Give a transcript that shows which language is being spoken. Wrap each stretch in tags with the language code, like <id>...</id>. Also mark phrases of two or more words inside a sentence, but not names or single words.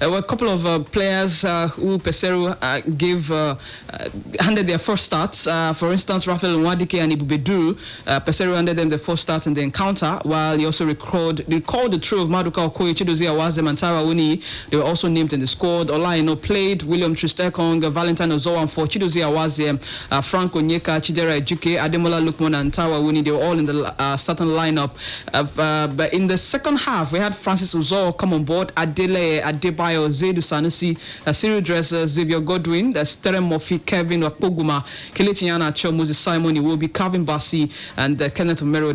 <en>there were a couple of players who Pesero handed their first starts. For instance, Rafael Nwadike and Ibubedu. Pesero handed them the first start in the encounter, while he also recalled the trio of Maduka Okoye, Chidozie Awazem, and Tara Wuni. They were also named in the squad. Olaino played, William Tristekong, Valentine Ozowan for Chidozie Awazem, Frank Onyeka, Chidera Ejuke, Ademola Lukman, and Tara Wuni. They were all in the starting lineup. But in the second half, we had Francis Uzo come on board, Adele Adebayo, Zaidu Sanusi, Cyril Dresser, Xavier Godwin, Sterem Murphy, Kevin Wakpoguma, Kelechi Iheanacho, Moses Simon, Iwobi, Calvin Bassi, and Kenneth Omero.</en>